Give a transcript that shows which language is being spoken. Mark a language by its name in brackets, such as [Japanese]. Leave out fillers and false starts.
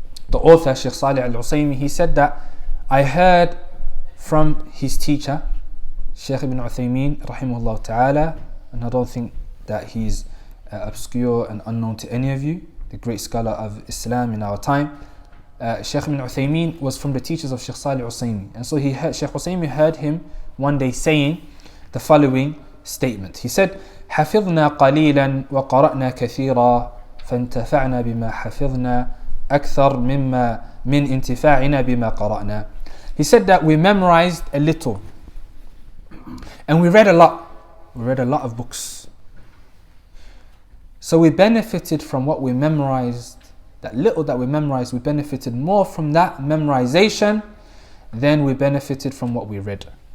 [English] the author, Sheikh Salih al-Usaymi, he said that I heard from his teacher, Sheikh Ibn Uthaymeen, rahimahullah ta'ala, and I don't think that he's obscure and unknown to any of you, the great scholar of Islam in our time. Sheikh Ibn Uthaymeen was from the teachers of Sheikh Salih al-Usaymi, and so Sheikh Usaymi heard him one day saying the following statement. He said, [Arabic] حفظنا قليلا وقرأنا كثيرا فانتفعنا بما حفظنا أكثر مما من انتفاعنا بما قرأنا. [English] He said that we memorized a little and we read a lot. We read a lot of books. So we benefited from what we memorized. That little that we memorized, we benefited more from that memorization than we benefited from what we read.